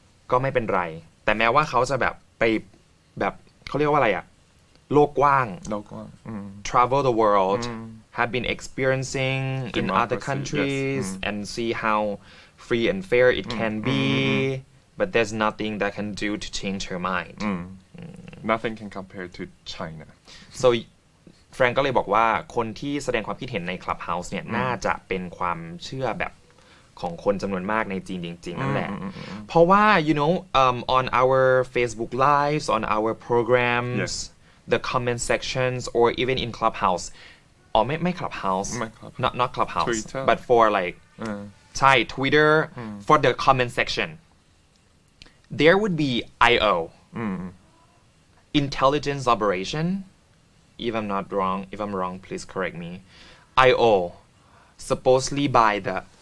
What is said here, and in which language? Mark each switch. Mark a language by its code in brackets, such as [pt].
[th] ก็ไม่เป็นไรแต่แม้ว่าเขาจะแบบไปแบบเขาเรียกว่าอะไรอ่ะโลกกว้าง [en] travel the world have been experiencing in other countries and see how free and fair it can be.But there's nothing that can do to change her mind. Nothing can compare to China. [th] So แฟรงก์ก็เลยบอกว่าคนที่แสดงความคิดเห็นใน Clubhouse เนี่ยน่าจะเป็นความเชื่อแบบของคนจำนวนมากในจีนจริงๆนั่นแหละเพราะว่า [en] you know on our Facebook lives on our programs the comment sections or even in Clubhouse [th] ไม่ Clubhouse not Clubhouse [en] Twitter. but for like ใช่ Twitter for the comment section.There would be I.O. Intelligence operation. If I'm wrong, please correct me. I.O. supposedly by the